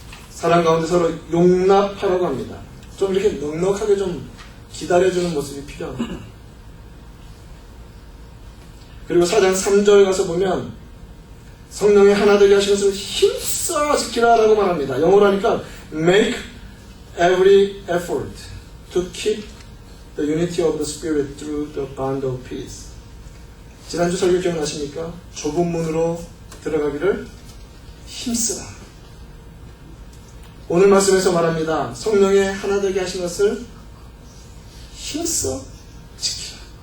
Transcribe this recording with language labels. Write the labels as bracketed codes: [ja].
[ko] 사랑 가운데 서로 용납하라고 합니다. 좀 이렇게 넉넉하게 좀 기다려주는 모습이 필요합니다. 그리고 4장 3절 가서 보면 성령의 하나 되게 하신 것을 힘써 지키라 라고 말합니다. 영어로 하니까 [en] make every effort to keep the unity of the Spirit through the bond of peace. [ko] 지난주 설교 기억나십니까? 좁은 문으로 들어가기를 힘쓰라. 오늘 말씀에서 말합니다. 성령의 하나 되게 하신 것을 힘써 지키라.